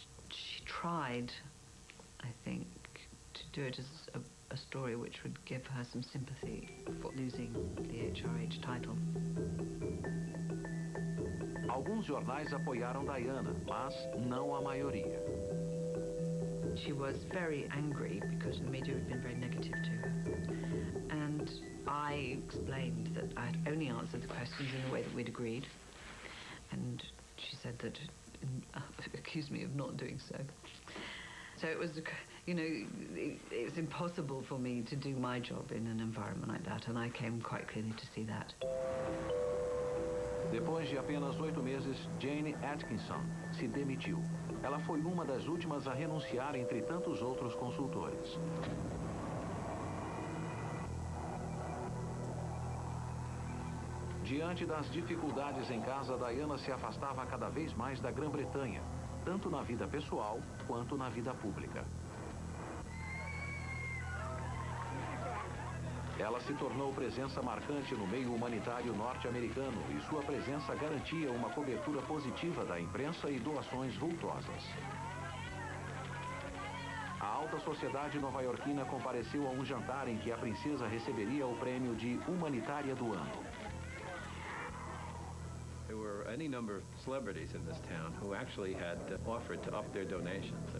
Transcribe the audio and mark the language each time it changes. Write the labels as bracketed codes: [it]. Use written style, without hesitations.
[en] She tried, I think, to do it as a story which would give her some sympathy for losing the HRH title. [pt] Alguns jornais apoiaram Diana, mas não a maioria. [en] She was very angry because the media had been very negative to her. And I explained that I had only answered the questions in the way that we'd agreed. And she said that, accused me of not doing so. So it was, you know, it's impossible for me to do my job in an environment like that, and I came quite clearly to see that. [pt] Depois de apenas 8 meses, Jane Atkinson se demitiu. Ela foi uma das últimas a renunciar entre tantos outros consultores. Diante das dificuldades em casa, Diana se afastava cada vez mais da Grã-Bretanha, tanto na vida pessoal quanto na vida pública. Ela se tornou presença marcante no meio humanitário norte-americano e sua presença garantia uma cobertura positiva da imprensa e doações vultosas. A alta sociedade nova-iorquina compareceu a um jantar em que a princesa receberia o prêmio de Humanitária do Ano. [en] There were any number of celebrities in this town who actually had offered to up their donations.